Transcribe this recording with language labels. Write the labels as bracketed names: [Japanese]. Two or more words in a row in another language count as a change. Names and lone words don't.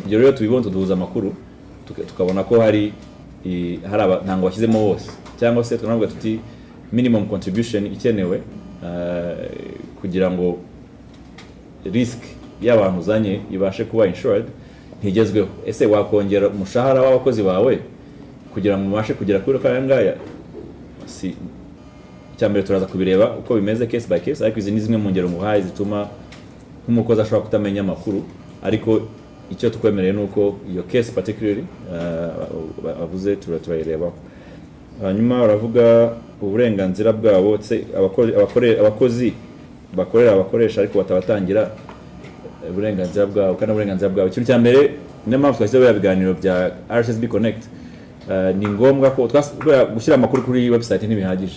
[Kinyarwanda] Ibyo rero tubibona, tuduhuza amakuru tukabona ko hari ntabwo bashyizemo bose, cyangwa se tunavuga tuti [English] minimum contribution [Kinyarwanda] ikenewe kugira ngo risk y'abantu uzanye ibashe kuba insured ntigezweho. Ese wakongera umushahara w'abakozi bawe kugira ngo mubashe kugera kuri kayangaya? Si cyambere turaza kubireba uko bimeze [English] case by case, [Kinyarwanda] ariko izi ni zimwe mu ngero muhaye zituma nk'umukozi ashobora kutamenya amakuru, ariko icyo tukwemereye nuko iyo [English] case particularly [Kinyarwanda] avuze turayirebaho. Hanyuma baravuga uburenganzira bwabo, abakozi bakorera abakoresha ariko batabatangira uburenganzira bwabo kandi uburenganzira bwabo. Ikintu cya mbere niyo mpamvu twashyizeho ibiganiro bya RSSB Connect, ni ngombwa ko gushyira amakuru kuri website ntibihagije.